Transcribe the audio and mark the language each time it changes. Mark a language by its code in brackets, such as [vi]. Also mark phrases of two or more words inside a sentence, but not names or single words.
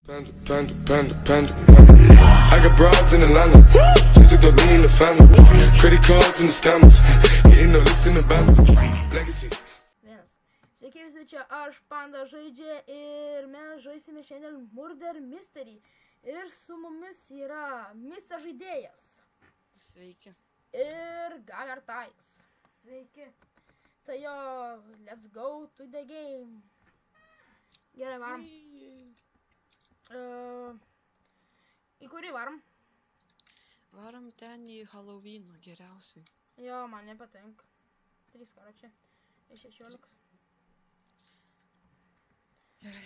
[en] Panda. I got broads in Atlanta, just to throw me in the family. Credit cards and the scammers, hitting the licks in the band. Legacies. [lt] Sveiki visi, čia aš Panda žaidžia ir mes žaisime šiandien Murder Mystery. Ir su mumis yra Mr. Žaidėjas. Sveiki. Ir Gamertais. Sveiki. Tai jo, [en] let's go to the game. [lt] Gerai, varom. Į kurį varom? Varom ten į Halloweeną geriausiai. Jo, man nepatinka. 3 karočiai. Iš 16. Gerai.